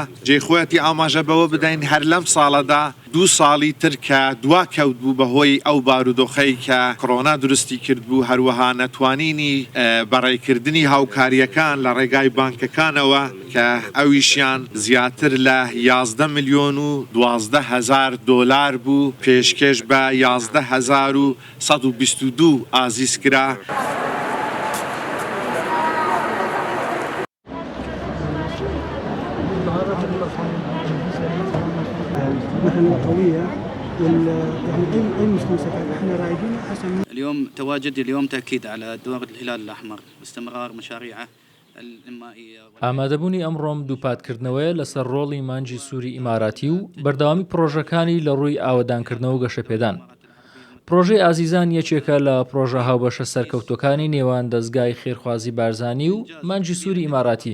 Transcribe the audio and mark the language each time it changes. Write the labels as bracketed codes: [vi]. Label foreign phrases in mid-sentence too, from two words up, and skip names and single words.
[ckb] جێخۆەتی ئاماژە بەوە بدەین هەر لەم ساڵەدا 2 ساڵی تر کە دوا کەوت بوو بەهۆی ئەو بارودۆخەی کە کۆڕۆنا دروستی کرد بوو، هەروەها نەتوانینی بەڕێکردنی هاوکاریەکان لە ڕێگای بانکەکانەوە کە ئەویشیان زیاتر لە 11,012,000 دۆلار بوو، پێشکەش بە 11,122 ئازیز کرا. [ar] مثلا قوية يعني أي مستوصفات احنا رايدين حسب. اليوم تواجدي اليوم تأكيد على دور الهلال الأحمر باستمرار مشاريعه الإنمائية. [ckb] ئامادەبوونی ئەمڕۆم دووپاتکردنەوەیە لەسەر ڕۆڵی مانجی سووری ئیماراتی و بەردەوامی پرۆژەکانی لە ڕووی ئاوەدانکردنەوە و گەشەپێدان. پرۆژەی ئازیزان یەکێکە لە پرۆژە هاوبەشە سەرکەوتوەکانی نێوان دەستگای خێرخوازی بارزانی و مانجی سووری ئیماراتی.